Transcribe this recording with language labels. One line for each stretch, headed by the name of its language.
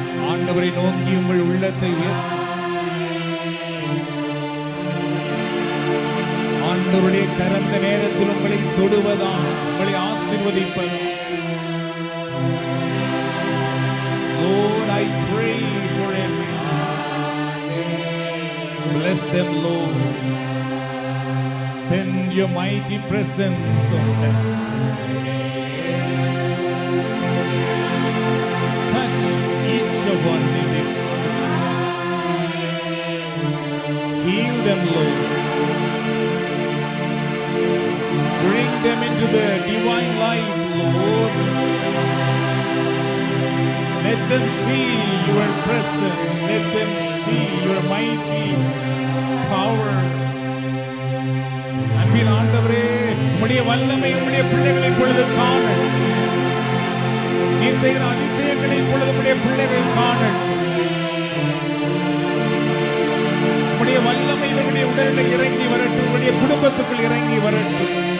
Tamil: ஆண்டவரை நோக்கி உங்கள் உள்ளத்தை ஆண்டவருடைய கரந்த நேரத்தில் உங்களை தொடுவதா, உங்களை ஆசீர்வதிப்பதா.
English: Lord, I pray for every heart. Bless them, Lord. Send your mighty presence on them. Touch each one in this place. Heal them, Lord. Bring them into the divine light, Lord. Let them see your presence. Let them see your mighty power.
Tamil: அன்பின் ஆண்டவரே, உம்முடைய வல்லமை உம்முடைய பிள்ளைகளை பொழுது காண, நீர் செய்கிற அதிசயங்களை பொழுது உம்முடைய பிள்ளைகள் காண, உம்முடைய வல்லமை இவருடைய உடலில் இறங்கி வரட்டும், உம்முடைய குடும்பத்துக்குள் இறங்கி வரட்டும்.